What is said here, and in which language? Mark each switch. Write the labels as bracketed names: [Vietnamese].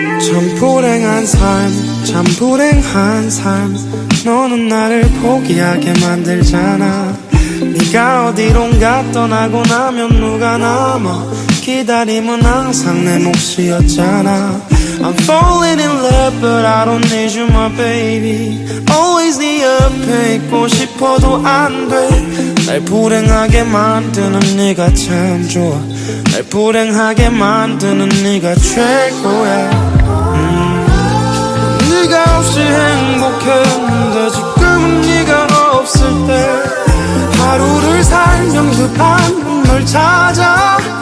[Korean] 참 불행한 삶, 참 불행한 삶. 너는 나를 포기하게 만들잖아. 네가 어디론가 떠나고 나면 누가 남아. 기다림은 항상 내 몫이었잖아. [English] I'm falling in love but I don't need you my baby. Always [Korean] 네 옆에 있고 싶어도 안 돼. 날 불행하게 만드는 네가 참 좋아. 날 불행하게 만드는 네가 최고야. 네가 없이 행복했는데 지금은 네가 없을 때 하루를 살면 그 널 찾아.